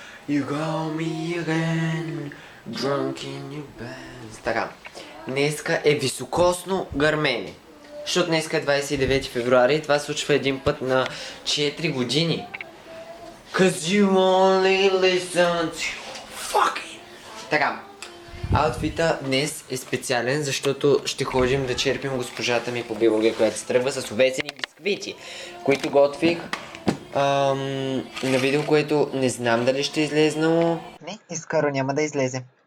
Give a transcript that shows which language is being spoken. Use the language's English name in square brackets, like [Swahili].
[English] You got me again, drunk in your bed. [Bulgarian] Така, днеска е високосно гърмене. Защото днеска е 29 февруари и това се случва един път на 4 години. [English] Cause you only listen to fucking... [Bulgarian] Така, аутфита днес е специален, защото ще ходим да черпим госпожата ми по биология, която се тръгва с овесени бисквити, които готвих на видео, което не знам дали ще излезнало. Не, и скоро няма да излезе.